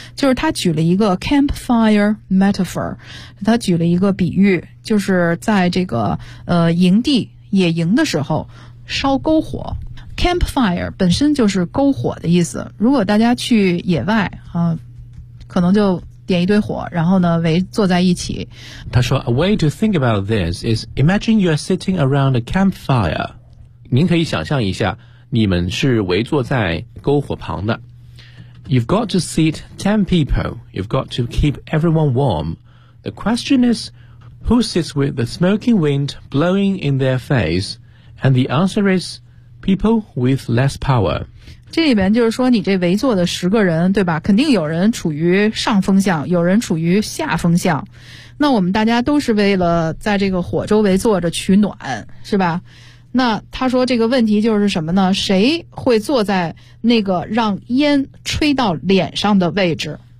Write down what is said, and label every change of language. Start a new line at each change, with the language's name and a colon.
Chinese: 就是他举了一个 campfire metaphor， 他举了一个比喻，就是在这个营地野营的时候烧篝火。 campfire 本身就是篝火的意思，如果大家去野外啊，可能就点一堆火，然后呢围坐在一起。他说
English: A way to think about this is imagine you're sitting around a campfire.
Chinese: 您可以想象一下，你们是围坐在篝火旁的。
English: You've got to seat 10 people. You've got to keep everyone warm. The question is, who sits with the smoking wind blowing in their face? And the answer is, people with less power.
Chinese: 这里面就是说你这围坐的十个人对吧，肯定有人处于上风向，有人处于下风向，那我们大家都是为了在这个火周围坐着取暖是吧。那他说这个问题就是什么呢，谁会坐在那个让烟吹到脸上的位置，